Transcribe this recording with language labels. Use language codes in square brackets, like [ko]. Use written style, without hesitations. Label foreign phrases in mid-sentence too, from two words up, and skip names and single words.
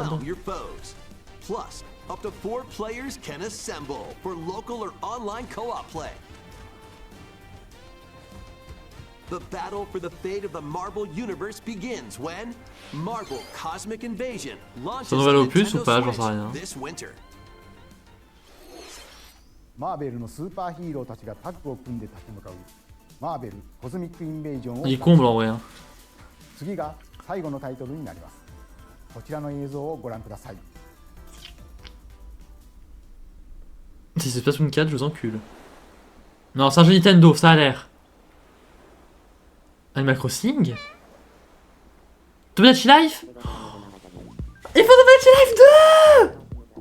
[en] overwhelm your foes. Plus, up to 4 players can assemble for local or online co-op play. The battle for the fate of the Marvel Universe begins when Marvel Cosmic Invasion launches [fr] Ça doit aller [en] on [fr] au plus ou [en] Nintendo [fr] pas, j'en sais [en] Switch [fr] rien. [en] this winter. [ja] マーベルのスーパーヒーローたちがタッグを組んで立ち向かうマーベルコズミックインベージョンを [fr] Il comble en vrai. Hein. [ja] 次が最後のタイトルになります。こちらの映像をご覧ください。 [fr] Si c'est Splatoon 4, je vous encule. Non, c'est un jeu Nintendo, ça a l'air. Animal Crossing Tomodachi Life. Il faut Tomodachi Life 2.